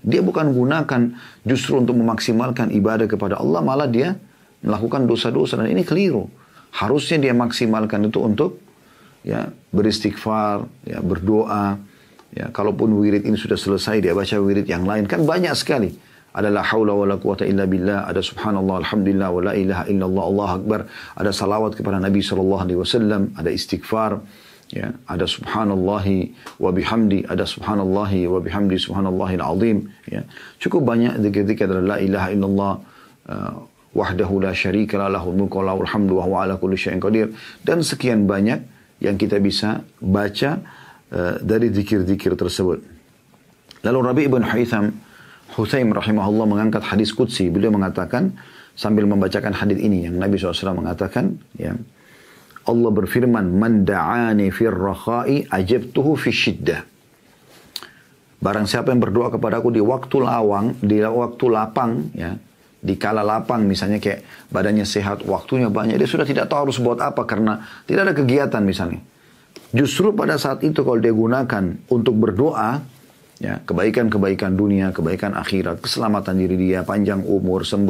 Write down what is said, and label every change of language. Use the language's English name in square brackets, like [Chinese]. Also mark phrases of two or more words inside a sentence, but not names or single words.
[Indonesian] Dia bukan gunakan justru untuk memaksimalkan ibadah kepada Allah, malah dia melakukan dosa-dosa. Dan ini keliru. Harusnya dia maksimalkan itu untuk, ya, beristighfar, ya, berdoa. Ya, kalaupun wirid ini sudah selesai, dia baca wirid yang lain. Kan banyak sekali. Ada [Arabic] لا حول ولا قوة إلا بالله, [Indonesian] ada subhanallah, alhamdulillah, [Arabic] ولا إله إلا الله, الله أكبر. [Indonesian] Ada salawat kepada Nabi SAW, ada istighfar. Ya, ada [Arabic] سبحان الله وبحمده, [Indonesian] ada [Arabic] سبحان الله وبحمده, سبحان الله العظيم. [Indonesian] Ya, cukup banyak zikir-zikir dari [Arabic] لا إله إلا الله وحده لا شريك له له الملك وله الحمد وهو على كل شيء قدير. [Indonesian] Dan sekian banyak yang kita bisa baca dari zikir-zikir tersebut. Lalu Rabi' ibn Hutsaim rahimahullah mengangkat hadis qudsi. Beliau mengatakan sambil membacakan hadis ini yang Nabi SAW mengatakan, ya, Allah berfirman, [Arabic] من دعاني في الرخاء أجبته في الشدة. [Indonesian] Barang siapa yang berdoa kepadaku di waktu lawang, di waktu lapang, ya, di kala lapang, misalnya kayak badannya sehat, waktunya banyak, dia sudah tidak tahu harus buat apa karena tidak ada kegiatan misalnya. Justru pada saat itu kalau dia gunakan untuk berdoa, ya, kebaikan-kebaikan dunia, kebaikan akhirat, keselamatan diri dia, panjang umur, sembuh